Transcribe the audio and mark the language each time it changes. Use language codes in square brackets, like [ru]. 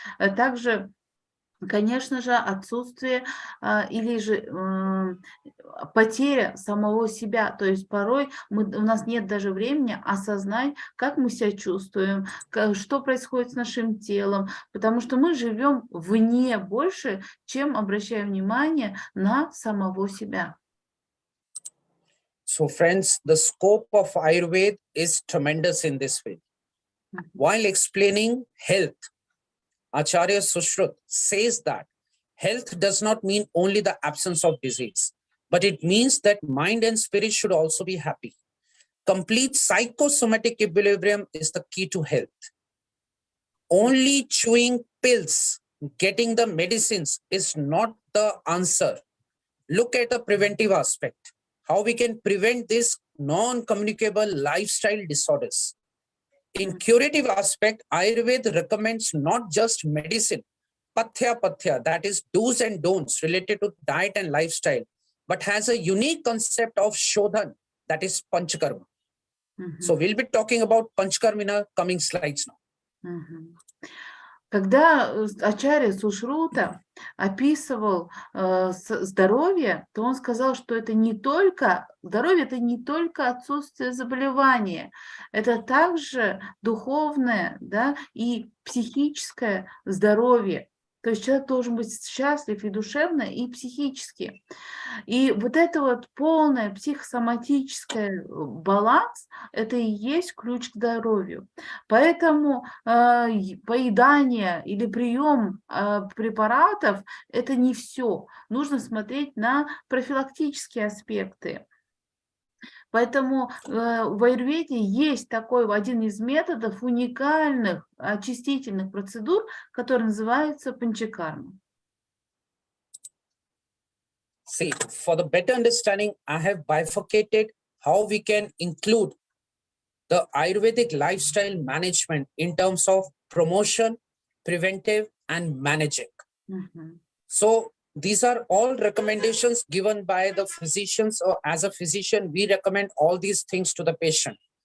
[ru] Также, конечно же, отсутствие или же потеря самого себя. То есть порой у нас нет даже времени осознать, как мы себя чувствуем, что происходит с нашим телом, потому что мы живем вне больше, чем обращаем внимание на самого себя. [en] So friends, the scope of Ayurveda is tremendous in this field. While explaining health, Acharya Sushruta says that health does not mean only the absence of disease, but it means that mind and spirit should also be happy. Complete psychosomatic equilibrium is the key to health. Only chewing pills, getting the medicines is not the answer. Look at the preventive aspect, how we can prevent these non-communicable lifestyle disorders. In curative aspect, Ayurveda recommends not just medicine, pathya, that is do's and don'ts related to diet and lifestyle, but has a unique concept of shodhan, that is panchakarma. So we'll be talking about panchakarma in our coming slides now. [ru] Когда Ачарья Сушрута описывал здоровье, то он сказал, что это не только здоровье, это не только отсутствие заболевания, это также духовное, да, и психическое здоровье. То есть человек должен быть счастлив и душевно, и психически. И вот это вот полное психосоматическое баланс, это и есть ключ к здоровью. Поэтому поедание или прием препаратов – это не все. Нужно смотреть на профилактические аспекты. Поэтому в аюрведе есть такой один из методов уникальных очистительных процедур, который называется панчакарма. [en] See, for the better understanding, I have bifurcated how we can include the Ayurvedic lifestyle management in terms of promotion, preventive, and managing. Мгм. So these are all recommendations given by the physicians, or as a physician, we recommend all these things to the patient.